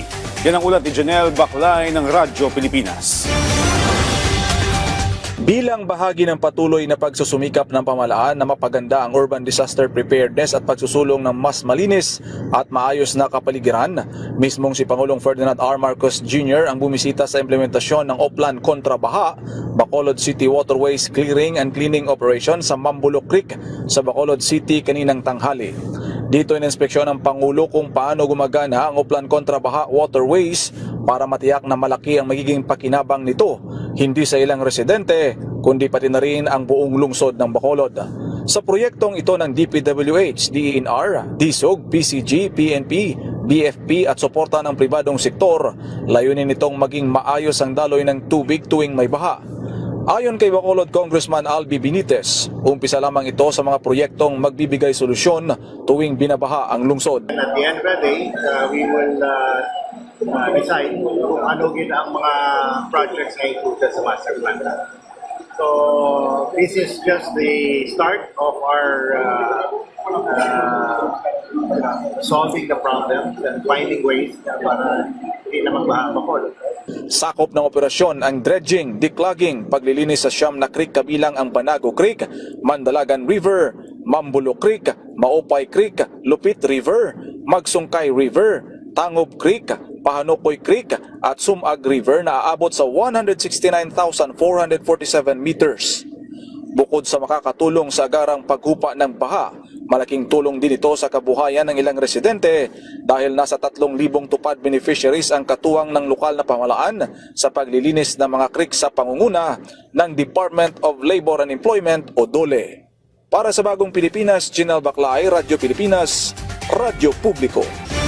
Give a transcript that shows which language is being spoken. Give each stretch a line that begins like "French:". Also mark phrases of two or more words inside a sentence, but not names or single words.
Filipino: Yan ang ulat ni Janelle Baclay ng Radyo Pilipinas. Bilang bahagi ng patuloy na pagsusumikap ng pamahalaan na mapaganda ang
English: urban disaster preparedness
Filipino: at pagsusulong ng mas malinis at maayos na kapaligiran, mismong si Pangulong Ferdinand R. Marcos Jr. ang bumisita sa implementasyon ng Oplan Kontra Baha, Bacolod City Waterways Clearing and Cleaning Operation sa Mambulok Creek sa Bacolod City kaninang tanghali. Dito ininspeksyon ng Pangulo kung paano gumagana ang Oplan Kontra Baha Waterways para matiyak na malaki ang magiging pakinabang nito, hindi sa ilang residente, kundi pati na rin ang buong lungsod ng Bacolod. Sa proyektong ito ng DPWH, DENR, DSOG, PCG, PNP, BFP at suporta ng pribadong sektor, layunin nitong maging maayos ang daloy ng tubig tuwing may baha. Ayon kay Bacolod Congressman Albi Benitez, umpisa lamang ito sa mga proyektong magbibigay solusyon tuwing binabaha ang lungsod.
English: At the end of the day, we will decide
Filipino: kung ano ang mga
English: projects na included sa master plan. So this is just the start of our solving the problems and finding ways
Filipino: para hindi na magbaha
English: Bacolod.
Filipino: Sakop ng operasyon ang dredging, declogging, paglilinis sa siyam na creek kabilang ang Banago Creek, Mandalagan River, Mambulok Creek, Maupay Creek, Lupit River, Magsungkay River, Tangob Creek, Pahanukoy Creek at Sumag River na aabot sa 169,447 meters. Bukod sa makakatulong sa agarang paghupa ng baha, malaking tulong din ito sa kabuhayan ng ilang residente dahil nasa 3,000 tupad beneficiaries ang katuwang ng lokal na pamahalaan sa paglilinis ng mga creek sa pangunguna ng Department of Labor and Employment o DOLE. Para sa Bagong Pilipinas, Janelle Baclay, Radyo Pilipinas, Radyo Publiko.